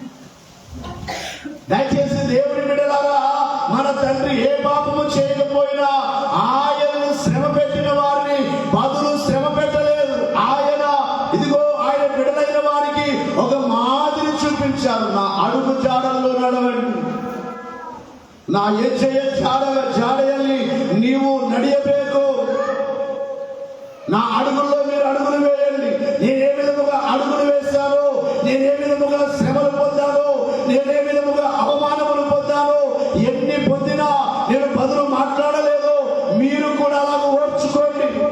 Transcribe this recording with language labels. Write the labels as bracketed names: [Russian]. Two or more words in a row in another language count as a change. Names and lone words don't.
[Telugu] దయచేసి దేవుని బిడ్డలారా, మన తండ్రి ఏ పాపము చేయకపోయినా ఆయనను శ్రమ పెట్టిన వారిని బదులు శ్రమ పెట్టలేదు. ఆయన ఇదిగో ఆయన బిడ్డలైన వారికి ఒక మాదిరి చూపించారు. నా అడుగు జాడల్లో నడవండి, నా [Kannada] ಹೆಜ್ಜೆಯ ಜಾಡೆಯಲ್ಲಿ ನೀವು ನಡೆಯಬೇಕು, [Telugu] నా అడుగుల్లో మీరు అడుగులు వేయండి. నేనే విధముగా అడుగులు వేశాను, నేనే విధముగా శ్రమలు పొందాను, నేనే విధముగా అవమానములు పొందాను, ఎన్ని పొందినా నేను బదులు మాట్లాడలేదు. మీరు కూడా అలాగ ఓర్చుకోండి.